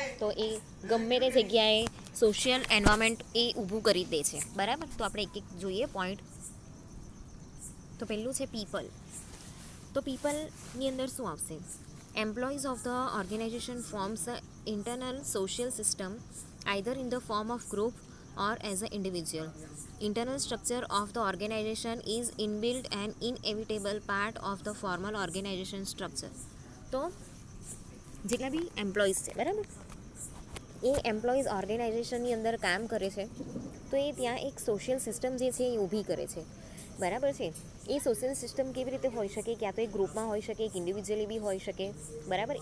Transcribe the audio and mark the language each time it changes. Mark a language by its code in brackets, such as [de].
[gu] તો એ ગમે તે જગ્યાએ સોશિયલ એન્વાયરમેન્ટ એ ઊભું કરી દે છે, બરાબર. તો આપણે એક એક જોઈએ પોઈન્ટ. તો પહેલું છે પીપલ. તો પીપલની અંદર શું આવશે? [en] Employees of the organization forms a internal social system either in the form of group or as an individual. Internal structure of the organization is inbuilt and inevitable part of the formal organization structure. [gu] તો જેટલા બી employees છે, બરાબર, એ employees ઓર્ગેનાઇઝેશનની અંદર કામ કરે છે, તો એ ત્યાં એક સોશિયલ સિસ્ટમ જે છે એ ઊભી કરે છે, બરાબર છે. એ સોશિયલ સિસ્ટમ કેવી રીતે હોઈ શકે? ક્યાં તો એક ગ્રુપમાં હોઈ શકે, એક ઇન્ડિવિજ્યુઅલી બી હોઈ શકે, બરાબર.